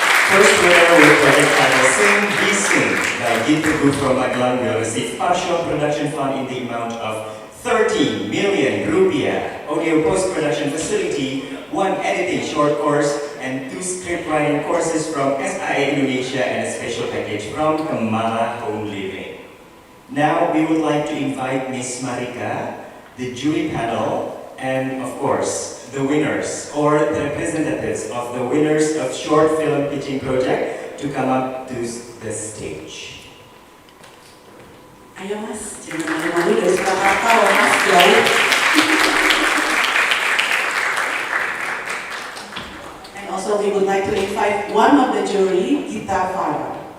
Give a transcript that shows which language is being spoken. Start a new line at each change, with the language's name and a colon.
English: First winner with project title Sing Be Sing by Teguh from Magelang will receive partial production fund in the amount of 30 million rupiah, audio post-production facility, 1 editing short course, and 2 script writing courses from SIA Indonesia and a special package from Kemala Home Living. Now we would like to invite Miss Marika, the jury panel, and of course the winners or the representatives of the winners of short film pitching project to come up to the stage.
Indonesian: Ayo mas, jangan malu-malu dari Surakarta loh mas, jauh.
English: And also we would like to invite one of the jury, Gita Farah.